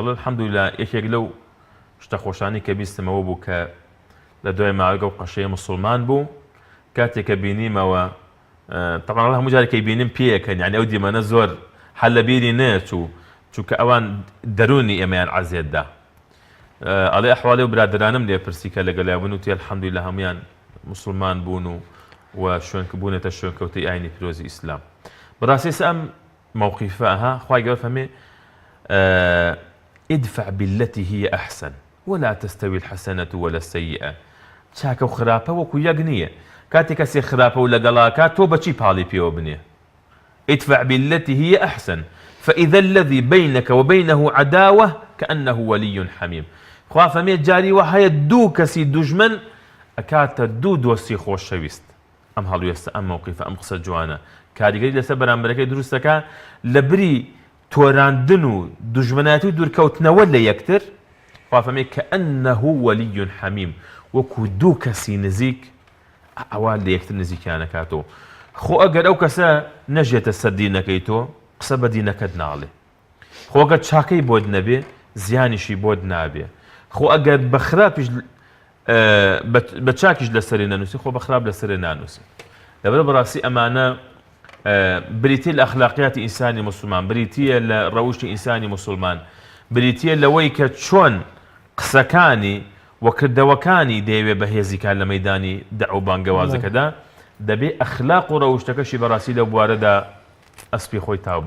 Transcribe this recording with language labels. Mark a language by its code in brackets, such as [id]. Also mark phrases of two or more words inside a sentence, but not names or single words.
[ckb] ئەڵێ الحەمدولیلا یەکێک لەو شتە خۆشانی کە بیستمەوە بوو کە لە دوای ماوەیەک ئەو قەشەیە موسڵمان بوو کاتێککە بینیمەوە طبعا هەموو جارێکی بینیم پێەکەن یعنی ئەو دیمەنە زۆر هەل لە بیری نەچوو چونکە ئەوان دەرونی ئێمەیان عەزیەتدا ئەڵێ ئەحواڵێ و برادرانم لێ پرسی کە لەگەڵیان بوون وتی الحەمدولillah هەمویان مسلمان بوون و بوونێتە شوێنکەوتەی ئاینی پیرۆزی ئیسلام بەڕاستی ئەم مووقیفەها خوای گەورە فەرمێ [ar] ادفع بالتي هي أحسن ولا تستوي الحسنة ولا السيئة [ckb] چاکە و خراپە وەکو یەک نییە کاتێک کەسێ خراپە و لەگەڵاکات تۆ بەچی پاڵی پێوە بنێ ادفع [ar] بالتي هي أحسن فإذا الذي بينك وبينه عداوة كأنه ولي حميم [ckb] خوا فەرمێ جاری وە هەیە دوو کەسی دوژمن ئەکاتە دوو دۆستی خۆشەویست ئەم هەڵوێستە ئەم مووقیفە ئەم قسە جوانە کاریگەری لەسەر بەرامبەرەکەی دروستەکە لە بری تۆراندن و دوژمنایەتی و دوورکەوتنەوە لە یەکتر خوا فەرمێ [ar] كأنه ولي حميم [ckb] وەکو دوو کەسی نزیک ئەوا لە یەکتر نزیکیان ئەکاتەوە خۆ ئەگەر ئەو کەسە نەژێتە سەر دینەکەی تۆ قسە بە دینەکەت ناڵێ خۆ ئەگەر چاکەی بۆت نەبێ زیانیشی بۆت نابێ خۆ ئەگەر بە خراپیش بە چاکیش لەسەری نەنووسی خۆ بە خراپ لەسەرێ نانووسی لەبەرە بەڕاستی ئەمانە بریتیە لە ئەخلاقیاتی ئینسانی مسلمان بریتیە لە ڕەوشی ئینسانی مسلمان بریتیە لەوەی کە چۆن قسەکانی وەکردەوەکانی دەیەوێ بەهێزیکان لە مەیدانی دەعو بانگەوازەکەدا دەبێ ئەخلاق و ڕەوشتەکەشی بەڕاستی لە بوارەدا ئەسپی خۆی تاوبات